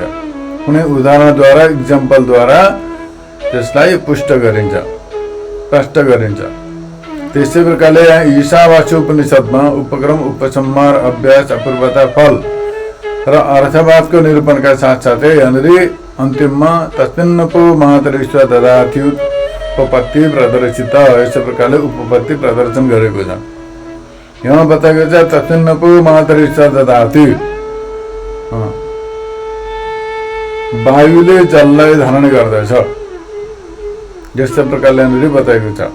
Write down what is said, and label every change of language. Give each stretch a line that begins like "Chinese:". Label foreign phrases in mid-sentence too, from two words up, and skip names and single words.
Nepali: कुनै उदाहरणद्वारा, इक्जाम्पलद्वारा त्यसलाई पुष्ट गरिन्छ, प्रष्ट गरिन्छ। त्यसै प्रकारले यहाँ ईशावास्य उपनिषदमा उपक्रम, उपसंहार, अभ्यास, अपूर्वता, फल र अर्थवादको निरूपणका साथसाथै यहाँनिर अन्तिममा
Sanskrit: तस्मिन्नपो मातरिश्व ददाति
Nepali: उपपत्ति प्रदर्शित, यस्तो प्रकारले उपपत्ति प्रदर्शन गरेको छ। यहाँ बताएको छ
Sanskrit: तस्मिन्नपो मातरिश्व ददाति,
Nepali: वायुले जललाई धारण गर्दछ, यस्तो प्रकारले यहाँनिर बताएको छ।